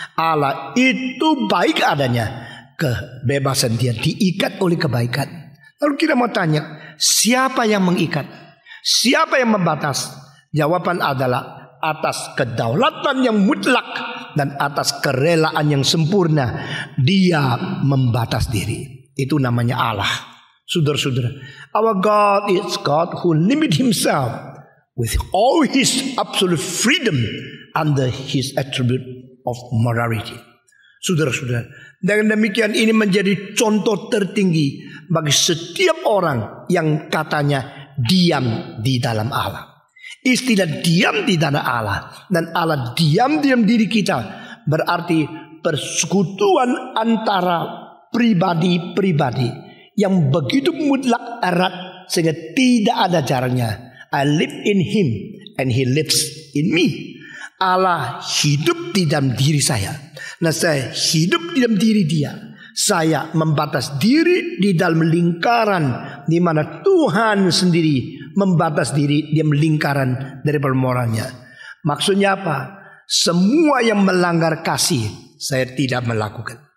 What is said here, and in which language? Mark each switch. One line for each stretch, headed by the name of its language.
Indonesian: Allah itu baik adanya, kebebasan dia diikat oleh kebaikan. Lalu kita mau tanya, siapa yang mengikat? Siapa yang membatas? Jawaban adalah atas kedaulatan yang mutlak dan atas kerelaan yang sempurna dia membatas diri. Itu namanya Allah. Saudara-saudara,
English: our God is God who limit himself with all his absolute freedom under his attribute of morality.
Indonesian: Saudara-saudara, dengan demikian ini menjadi contoh tertinggi bagi setiap orang yang katanya diam di dalam Allah. Istilah diam di dalam Allah dan Allah diam-diam diri kita berarti persekutuan antara pribadi-pribadi yang begitu mutlak erat sehingga tidak ada jaraknya.
English: I live in him and he lives in me.
Indonesian: Allah hidup di dalam diri saya. Nah, saya hidup di dalam diri dia. Saya membatas diri di dalam lingkaran di mana Tuhan sendiri membatas diri di dalam lingkaran dari moralnya. Maksudnya apa? Semua yang melanggar kasih saya tidak melakukan.